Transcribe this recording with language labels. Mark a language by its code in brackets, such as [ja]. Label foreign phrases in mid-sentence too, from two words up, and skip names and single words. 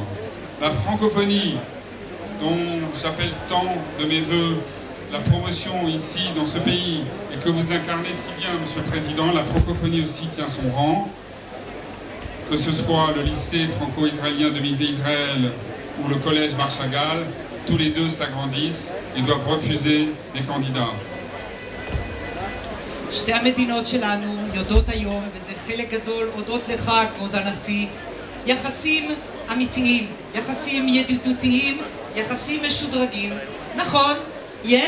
[fr] La francophonie, dont j'appelle tant de mes voeux la promotion ici dans ce pays et que vous incarnez si bien, Monsieur le Président, la francophonie aussi tient son rang. Que ce soit le lycée franco-israélien de Mikvé-Israël ou le collège Mar Chagall, tous les deux s'agrandissent et doivent refuser des candidats. [he] שתי המדינות שלנו יודעות היום, וזה חלק גדול הודות לך, כבוד הנשיא, יחסים אמיתיים, יחסים ידידותיים, יחסים משודרגים. נכון, יש